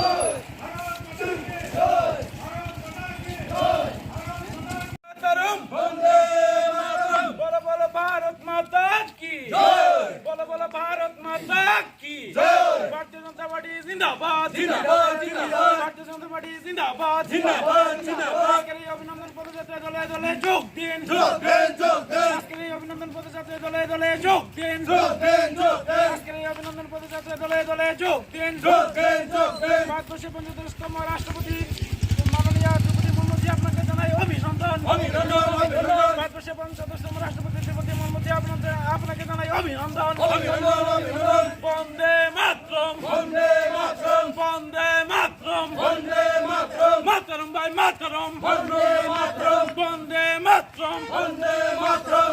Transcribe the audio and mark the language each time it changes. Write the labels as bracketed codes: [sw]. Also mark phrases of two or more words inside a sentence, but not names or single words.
[bn] বন্দে মাতরম [hi] बोलो बोलो भारत माता की बोलो बोलो भारत माता की भारतीय जनता पार्टी ज़िंदाबाद ज़िंदाबाद ज़िंदाबाद भारतीय जनता पार्टी ज़िंदाबाद ज़िंदाबाद ज़िंदाबाद [bn] আসকেরি অভিনন্দন পদযাত্রা দলে দলে যোগ দিন আসকেরি অভিনন্দন পদযাত্রা দলে দলে যোগ দিন আসকেরি অভিনন্দন পদযাত্রা দলে দলে যোগ দিন ভারতবর্ষের ৫৫তম রাষ্ট্রপতি মাননীয় দ্রৌপদী মুর্মুজি আপনাকে জানাই অভিনন্দন ভারতবর্ষের ৫৫তম রাষ্ট্রপতি দ্রৌপদী মুর্মুজি আপনাকে জানাই অভিনন্দন বন্দে মাতরম বন্দে মাতরম বন্দে মাতরম বন্দে মাতরম মাতরম ভাই মাতরম বন্দে মাতরম বন্দে মাতরম বন্দে মাতরম